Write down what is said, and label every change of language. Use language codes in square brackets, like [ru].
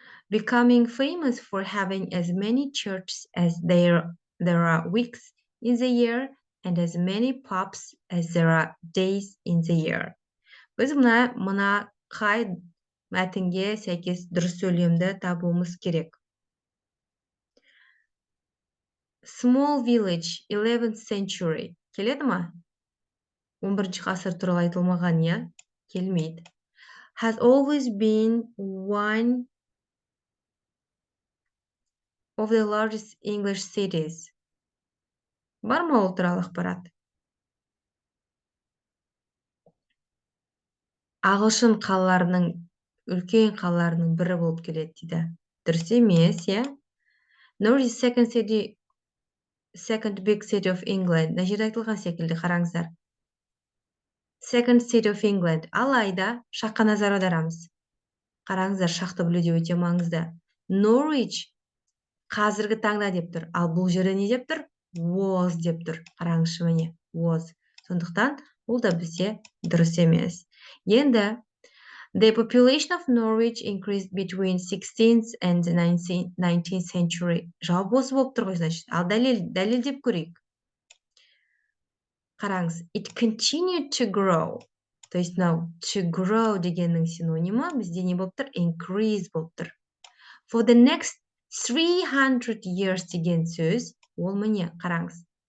[en] Becoming famous for having as many churches as there are weeks in the year and as many pubs as there are days in the year. [kk] Біз мына қай мәтінге сәйкес дұрыс сөйлемді табуымыз керек. [en] Small village, 11th century. [kk] Келеді ма? 11-ші ғасыр туралы айтылмаған, иә? Келмейді. [en] Has always been one of the largest English cities. [kk] Бар ма ол туралы ақпарат? Ағылшын қалаларының, үлкен қалаларының бірі болып келеді дейді. Дұрыс емес, иә? [en] Norwich second big city of England. [kk] Мына жерде айтылған секілді, қараңыздар. [en] Second city of England. [kk] Алайда шаққа назар аударамыз. Қараңыздар, шақты білуде өте маңызды. Norwich қазіргі таңда деп тұр. Ал бұл жерде не деп тұр? [en] Was [kk] деп тұр. Қараңызшы міне. Was. Сондықтан ол да бізде дұрыс емес. Енді [en] the population of Norwich increased between 16th and 19th century. [kk] Жауап осы болып тұр ғой, [ru] значит. [kk] Ал дәлелдеп көрейік. Қараңыз. [en] It continued to grow. [ru] То есть, [en] to grow [kk] дегеннің синонимі бізде не болып тұр? Increase болып тұр. [en] For the next 300 years [kk] деген сөз, ол міне, қараңыз.